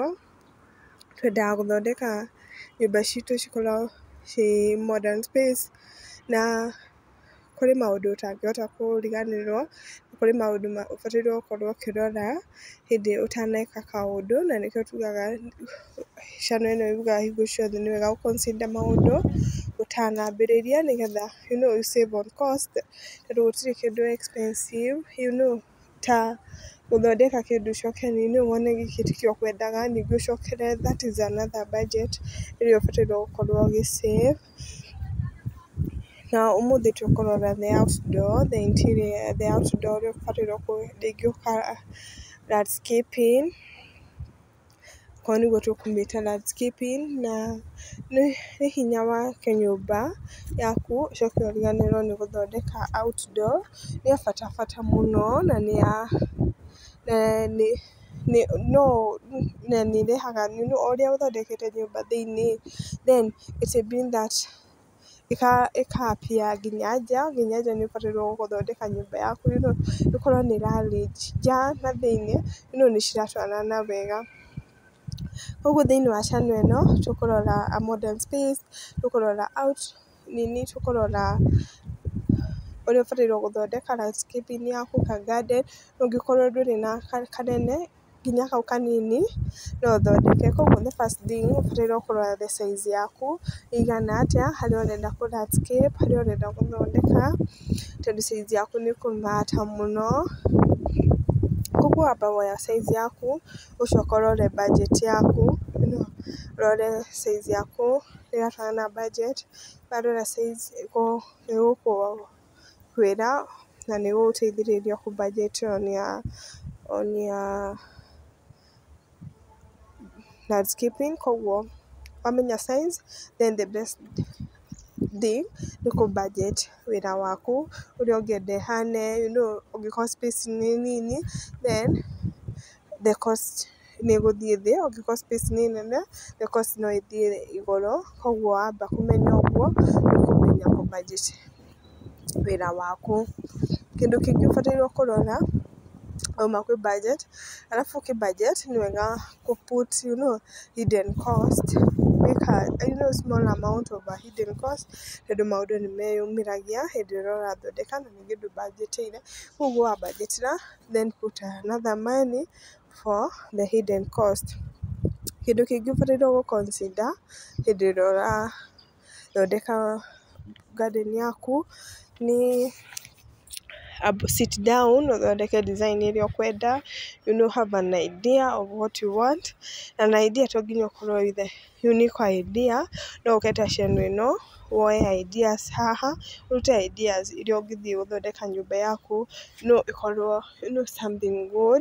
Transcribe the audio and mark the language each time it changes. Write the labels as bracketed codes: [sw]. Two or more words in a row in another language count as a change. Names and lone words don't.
[ki] Twendaga gũthondeka nyũmba citũ cikorwo ciĩ [en] modern space, [ki] na kũrĩ maũndũ ũtangĩhota kũriganĩrwo, kũrĩ maũndũ ũbataire gũkorwo ũkĩrora hĩndĩ ũtaneka kaũndũ, na nĩkĩo tugaga channel ĩno yugaga hingo ciothe nĩ wega gũ consider maũndũ ũtanambĩrĩria, nĩgetha [en] you save on cost, [ki] tondũ gũtirĩ kĩndũ expensive ta gũthondeka kĩndũ ũcoke wone gĩkĩ tikĩo ũkwendaga, ningĩ ũcokere, [en] that is another budget [ki] ĩrĩa ũbataire gũkorwo ũgĩ save. Na ũmũthĩ tũkũrora [en] the outdoor, the interior, the outdoor [ki] ũrĩa ũbataire rĩngĩ landscaping, okorwo nĩguo tũkũmĩta landscaping, na nĩ hinya wake nyũmba yaku ũcoke ũriganĩrwo nĩ gũthondeka outdoor, nĩ ya bata mũno, na nĩ ĩrehaga o ũrĩa ũthondekete nyũmba thĩiniĩ, [en] then it will bring that [ki] ĩka appear nginya nja nĩ ũbataire gũthondeka nyũmba yaku ĩkorwo nĩ ĩra range nja na thĩiniĩ nĩ ciratwarana wega. Koguo thĩiniĩ wa channel ĩno tũkũrora [en] a modern space, [ki] tũkũrora tũkũrora ũrĩa ũbataire gũthondeka landscaping yaku, ka garden, ũngĩkorwo ndũrĩ na kanene, nginya kau kanini no ũthondeke. Koguo [en] the first thing [ki] ũbataire kũrora [en] the size [ki] yaku ĩigana atĩa, harĩa ũrenda kũ landscape, harĩa ũrenda gũthondeka, tondũ size yaku nĩ ĩkũ matter mũno. Koguo wamba woya size yaku, ũcoke ũrore budget yaku, ũrore size yaku ĩratwarana na budget, warora size ĩgũkwĩra na nĩ ĩgũgũteithĩrĩria kũ budget [en] on your landscaping. [ki] Koguo wamenya size, [en] then the best thing [ki] nĩ kũ budget wĩra waku ũrĩa ũngĩenda ĩhane, ũngĩkorwo space nĩ nini, [en] then the cost [ki] nĩ ĩgũthiĩ thĩ, ũngĩkorwo space nĩ nene [en] the cost [ki] no ĩthiĩ igũrũ. Koguo wamba kũmenya ũguo nĩ kũmenya kũ budget wĩra waku. Kĩndũ kĩngĩ ũbataire kũrora wauma kwĩ budget, arabu ũkĩ budget nĩ wega kũ [en] put hidden cost, [ki] wĩka [en] small amount of a hidden cost, [ki] tondũ maũndũ nĩ meyumĩragia hĩndĩ ĩrĩa ũrathondeka na ningĩ ndũ budget ĩire. Koguo wa [en] budget then put another money for the hidden cost. [ki] Kĩndũ kĩngĩ ũbataire gũ consider hĩndĩ ĩrĩa ũrathondeka garden yaku nĩ [en] sit down [ki] ũthondeke design ĩrĩa ũkwenda, [en] have an idea of what you want, an idea to [ki] nginya ũkorwo [en] with the unique idea, [ki] no ũke ta channel ĩno woe ideas haha, ũrute ideas iria ũngĩthiĩ gũthondeka nyũmba yaku, ĩkorwo [en] something good.